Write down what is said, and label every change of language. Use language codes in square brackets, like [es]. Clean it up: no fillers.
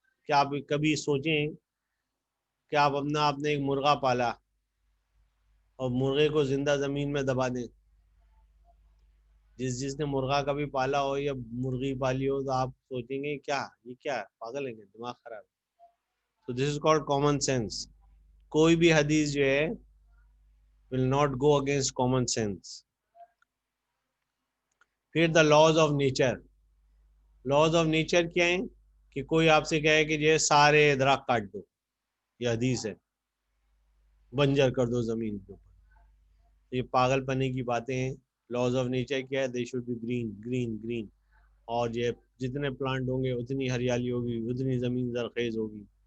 [ur] کیا آپ کبھی سوچیں کہ آپ آپ نے ایک مرغا پالا اور مرغے کو زندہ زمین میں دبا دیں. جس نے مرغا کبھی پالا ہو یا مرغی پالی ہو تو آپ سوچیں گے کیا یہ کیا ہے, پاگل ہے, دماغ خراب. [en] So this is called common sense. [ur] کوئی بھی حدیث جو ہے [en] will not go against common sense. پھر the laws of nature. [ur] laws of nature کیا ہیں کہ کوئی آپ سے کہے کہ یہ سارے درخت کاٹ دو, یہ حدیث ہے, بنجر کر دو زمین کے اوپر, یہ پاگل پنے کی باتیں ہیں. لاز آف نیچر کیا ہے, [en] they should be green green green, [ur] اور یہ جتنے پلانٹ ہوں گے اتنی ہریالی ہوگی, اتنی زمین زرخیز ہوگی.